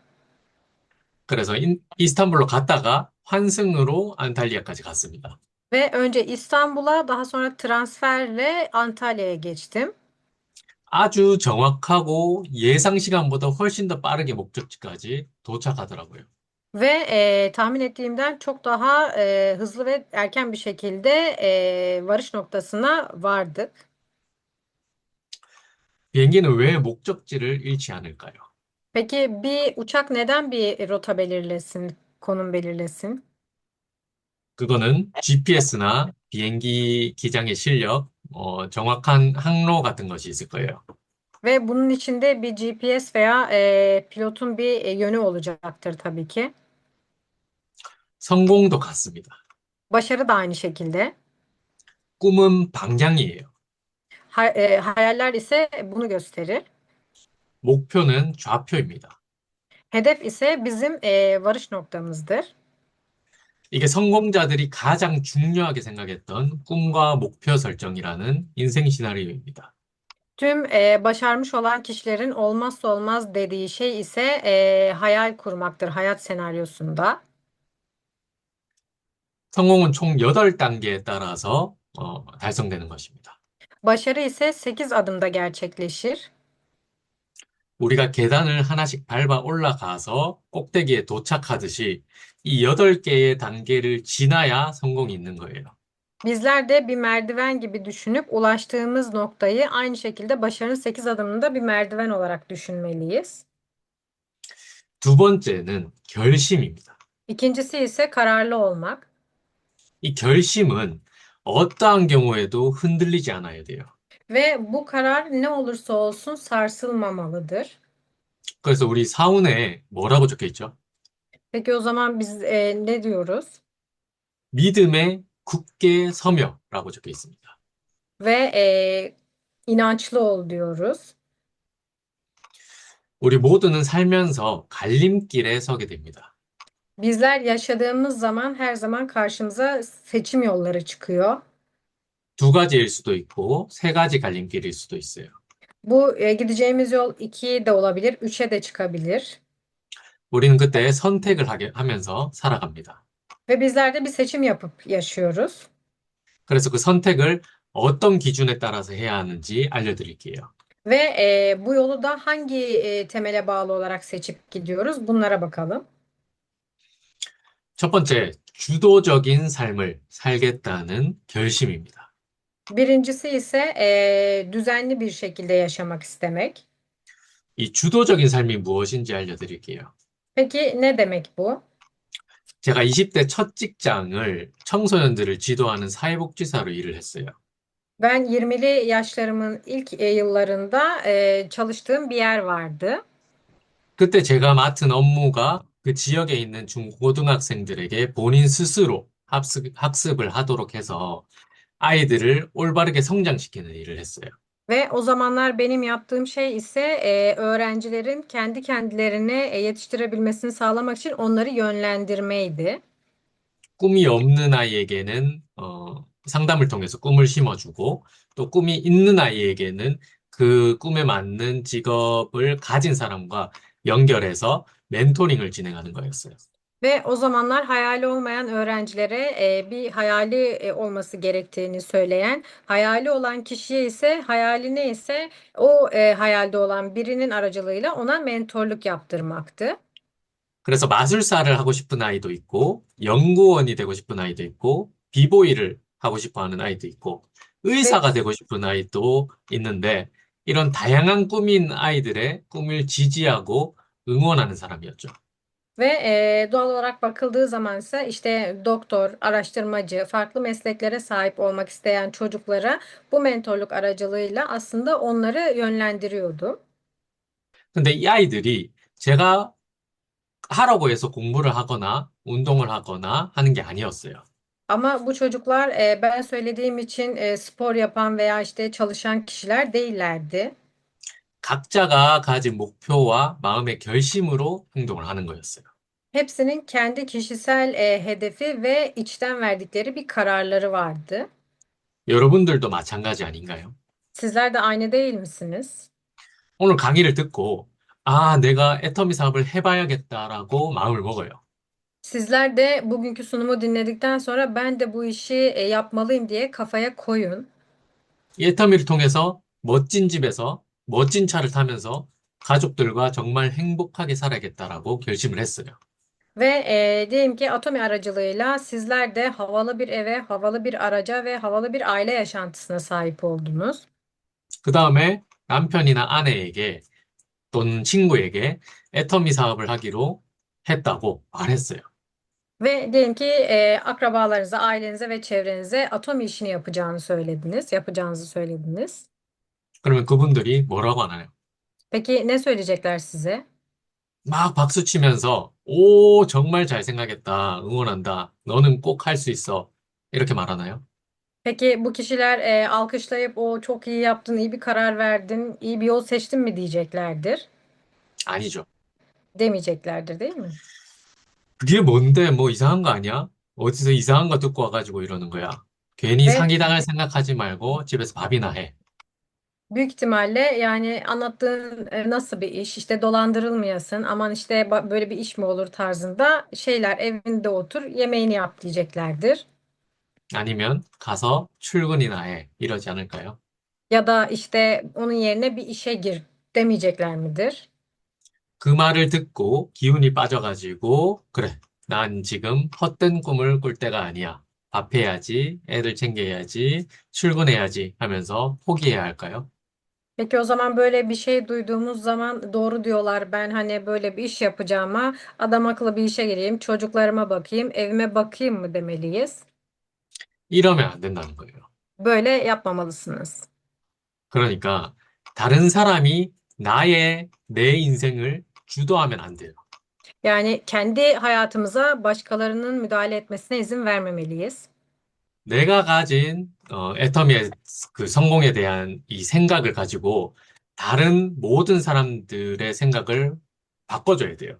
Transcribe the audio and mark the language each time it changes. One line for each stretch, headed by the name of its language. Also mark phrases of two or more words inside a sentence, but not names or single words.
Korean: 그래서 이스탄불로 갔다가 환승으로 안탈리아까지 갔습니다.
Turkish: Ve önce İstanbul'a daha sonra transferle Antalya'ya geçtim.
Korean: 아주 정확하고 예상 시간보다 훨씬 더 빠르게 목적지까지 도착하더라고요.
Turkish: Ve tahmin ettiğimden çok daha hızlı ve erken bir şekilde varış noktasına vardık.
Korean: 비행기는 왜 목적지를 잃지 않을까요?
Turkish: Peki bir uçak neden bir rota belirlesin, konum belirlesin?
Korean: 그거는 GPS나 비행기 기장의 실력, 정확한 항로 같은 것이 있을 거예요.
Turkish: Ve bunun içinde bir GPS veya pilotun bir yönü olacaktır tabii ki.
Korean: 성공도 같습니다.
Turkish: Başarı da aynı şekilde.
Korean: 꿈은 방향이에요.
Turkish: Hayaller ise bunu gösterir.
Korean: 목표는 좌표입니다.
Turkish: Hedef ise bizim varış noktamızdır.
Korean: 이게 성공자들이 가장 중요하게 생각했던 꿈과 목표 설정이라는 인생 시나리오입니다.
Turkish: Tüm başarmış olan kişilerin olmazsa olmaz dediği şey ise hayal kurmaktır hayat senaryosunda.
Korean: 성공은 총 8단계에 따라서 달성되는 것입니다.
Turkish: Başarı ise 8 adımda gerçekleşir.
Korean: 우리가 계단을 하나씩 밟아 올라가서 꼭대기에 도착하듯이 이 8개의 단계를 지나야 성공이 있는 거예요.
Turkish: Bizler de bir merdiven gibi düşünüp ulaştığımız noktayı aynı şekilde başarının 8 adımında bir merdiven olarak düşünmeliyiz.
Korean: 두 번째는 결심입니다.
Turkish: İkincisi ise kararlı olmak.
Korean: 이 결심은 어떠한 경우에도 흔들리지 않아야 돼요.
Turkish: Ve bu karar ne olursa olsun sarsılmamalıdır.
Korean: 그래서 우리 사훈에 뭐라고 적혀 있죠?
Turkish: Peki o zaman biz ne diyoruz?
Korean: 믿음에 굳게 서며라고 적혀 있습니다.
Turkish: Ve inançlı ol diyoruz.
Korean: 우리 모두는 살면서 갈림길에 서게 됩니다.
Turkish: Bizler yaşadığımız zaman her zaman karşımıza seçim yolları çıkıyor.
Korean: 두 가지일 수도 있고 세 가지 갈림길일 수도 있어요.
Turkish: Bu gideceğimiz yol 2 de olabilir, 3'e de çıkabilir.
Korean: 우리는 그때 선택을 하면서 살아갑니다.
Turkish: Ve bizler de bir seçim yapıp yaşıyoruz.
Korean: 그래서 그 선택을 어떤 기준에 따라서 해야 하는지 알려드릴게요.
Turkish: Ve bu yolu da hangi temele bağlı olarak seçip gidiyoruz? Bunlara bakalım.
Korean: 첫 번째, 주도적인 삶을 살겠다는 결심입니다.
Turkish: Birincisi ise düzenli bir şekilde yaşamak istemek.
Korean: 이 주도적인 삶이 무엇인지 알려드릴게요.
Turkish: Peki ne demek bu?
Korean: 제가 20대 첫 직장을 청소년들을 지도하는 사회복지사로 일을 했어요.
Turkish: Ben 20'li yaşlarımın ilk yıllarında çalıştığım bir yer vardı.
Korean: 그때 제가 맡은 업무가 그 지역에 있는 중고등학생들에게 본인 스스로 학습을 하도록 해서 아이들을 올바르게 성장시키는 일을 했어요.
Turkish: Ve o zamanlar benim yaptığım şey ise öğrencilerin kendi kendilerini yetiştirebilmesini sağlamak için onları yönlendirmeydi.
Korean: 꿈이 없는 아이에게는 상담을 통해서 꿈을 심어주고 또 꿈이 있는 아이에게는 그 꿈에 맞는 직업을 가진 사람과 연결해서 멘토링을 진행하는 거였어요.
Turkish: Ve o zamanlar hayali olmayan öğrencilere bir hayali olması gerektiğini söyleyen, hayali olan kişiye ise hayali neyse o hayalde olan birinin aracılığıyla ona mentorluk yaptırmaktı.
Korean: 그래서 마술사를 하고 싶은 아이도 있고 연구원이 되고 싶은 아이도 있고 비보이를 하고 싶어 하는 아이도 있고, 왜, 의사가 되고 싶은 a이도 있는데, 이런 다양한 꿈인 aidil'e 꿈을 지지하고 응원하는 사람이었죠.
Turkish: Doğal olarak bakıldığı zaman ise işte doktor, araştırmacı, farklı mesleklere sahip olmak isteyen çocuklara bu mentorluk aracılığıyla aslında onları yönlendiriyordu.
Korean: 근데 이 아이들이 제가 하라고 해서 공부를 하거나 운동을 하거나 하는 게 아니었어요.
Turkish: Ama bu çocuklar ben söylediğim için spor yapan veya işte çalışan kişiler değillerdi.
Korean: 각자가 가진 목표와 마음의 결심으로 행동을 하는 거였어요.
Turkish: Hepsinin kendi kişisel hedefi ve içten verdikleri bir kararları vardı.
Korean: 여러분들도 마찬가지 아닌가요?
Turkish: Sizler de aynı değil misiniz?
Korean: 오늘 강의를 듣고, 아, 내가 애터미 사업을 해봐야겠다라고 마음을 먹어요.
Turkish: Sizler de bugünkü sunumu dinledikten sonra ben de bu işi yapmalıyım diye kafaya koyun.
Korean: 이 애터미를 통해서 멋진 집에서 멋진 차를 타면서 가족들과 정말 행복하게 살아야겠다라고 결심을 했어요.
Turkish: Ve diyelim ki Atomi aracılığıyla sizler de havalı bir eve, havalı bir araca ve havalı bir aile yaşantısına sahip oldunuz.
Korean: 그 다음에 남편이나 아내에게 또는 친구에게 애터미 사업을 하기로 했다고 말했어요.
Turkish: Ve diyelim ki akrabalarınıza, ailenize ve çevrenize Atomi işini yapacağınızı söylediniz.
Korean: 그러면 그분들이 뭐라고 하나요?
Turkish: Peki ne söyleyecekler size?
Korean: 막 박수 치면서, 오, 정말 잘 생각했다. 응원한다. 너는 꼭 할 수 있어. 이렇게 말하나요?
Turkish: Peki bu kişiler alkışlayıp o çok iyi yaptın, iyi bir karar verdin, iyi bir yol seçtin mi diyeceklerdir.
Korean: 아니죠.
Turkish: Demeyeceklerdir değil mi?
Korean: 그게 뭔데? 뭐 이상한 거 아니야? 어디서 이상한 거 듣고 와가지고 이러는 거야. 괜히
Turkish: Ve
Korean: 사기당할 생각하지 말고 집에서 밥이나 해.
Turkish: büyük ihtimalle yani anlattığın nasıl bir iş, işte dolandırılmayasın, aman işte böyle bir iş mi olur tarzında şeyler evinde otur, yemeğini yap diyeceklerdir.
Korean: 아니면 가서 출근이나 해. 이러지 않을까요?
Turkish: Ya da işte onun yerine bir işe gir demeyecekler midir?
Korean: 그 말을 듣고 기운이 빠져가지고, 그래. 난 지금 헛된 꿈을 꿀 때가 아니야. 밥 해야지, 애들 챙겨야지, 출근해야지 하면서 포기해야 할까요?
Turkish: Peki o zaman böyle bir şey duyduğumuz zaman doğru diyorlar. Ben hani böyle bir iş yapacağıma adam akıllı bir işe gireyim, çocuklarıma bakayım, evime bakayım mı demeliyiz?
Korean: 이러면 안 된다는 거예요.
Turkish: Böyle yapmamalısınız.
Korean: 그러니까 다른 사람이 내 인생을 주도하면 안 돼요.
Turkish: Yani kendi hayatımıza başkalarının müdahale etmesine izin vermemeliyiz.
Korean: 내가 가진 애터미의 그 성공에 대한 이 생각을 가지고 다른 모든 사람들의 생각을 바꿔줘야 돼요.